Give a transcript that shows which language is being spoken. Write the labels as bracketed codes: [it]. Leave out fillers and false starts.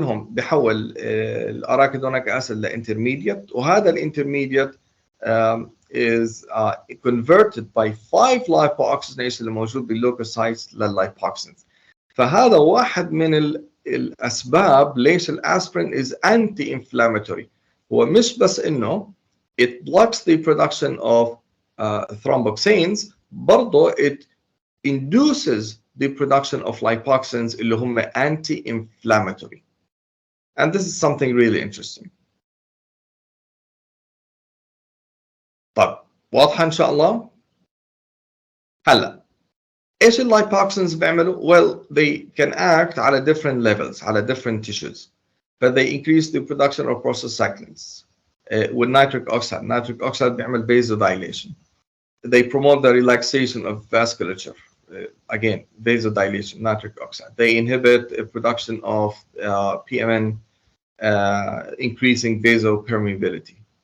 [ar] بيحول الاراكيدونيك اسيد لانترميديت، وهذا الانترميديت [en] is converted by 5 lipoxygenase [ar] اللي موجود باللوكوسايتس لللايبوكسنز. فهذا واحد من الاسباب ليش الاسبرين [en] is anti-inflammatory. [ar] هو مش بس انه [en] it blocks the production of thromboxanes، برضه it induces the production of lipoxins [ar] اللي هم [en] anti-inflammatory. And this is something really interesting. [ar] طيب واضحة إن شاء الله؟ هلا إيش اللايبوكسنز بيعملوا؟ [en] Well, they can act على different levels على different tissues. But they increase the production of prostacyclins with nitric oxide. Nitric oxide [ar] بيعمل [en] vasodilation. They promote the relaxation of vasculature. Again, vasodilation, nitric oxide. They inhibit the production of PMN, increasing vasopermeability.